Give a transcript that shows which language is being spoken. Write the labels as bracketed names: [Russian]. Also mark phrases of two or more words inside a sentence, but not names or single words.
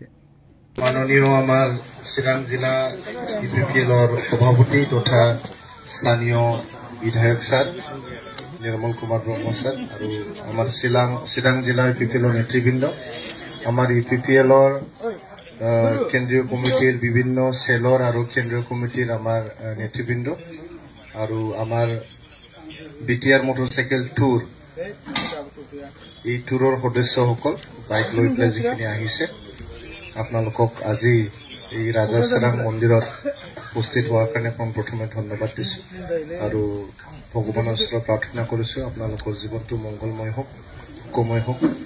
[Assamese] মাননীয় আমাৰ চিৰাং জিলা UPPL সভাপতি তথা স্থানীয় বিধায়ক চাৰ নিৰ্মল কুমাৰ ব্ৰহ্ম চাৰ আৰু আমাৰ চিৰাং জিলা UPPL নেতৃবৃন্দ, আমাৰ UPPL কেন্দ্ৰীয় কমিটিৰ বিভিন্ন চেলৰ আৰু কেন্দ্ৰীয় কমিটিৰ আমাৰ নেতৃবৃন্দ আৰু আমাৰ BTR [English] motorcycle tour, [Assamese] এই টুৰৰ সদস্যসকল বাইক লৈ পেলাই যিখিনি আহিছে, আপোনালোকক আজি এই ৰাজাচৰাং মন্দিৰত উপস্থিত হোৱাৰ কাৰণে প্ৰথমে ধন্যবাদ দিছোঁ আৰু ভগৱানৰ ওচৰত প্ৰাৰ্থনা কৰিছোঁ আপোনালোকৰ জীৱনটো মংগলময় হওক, সুখময় হওক।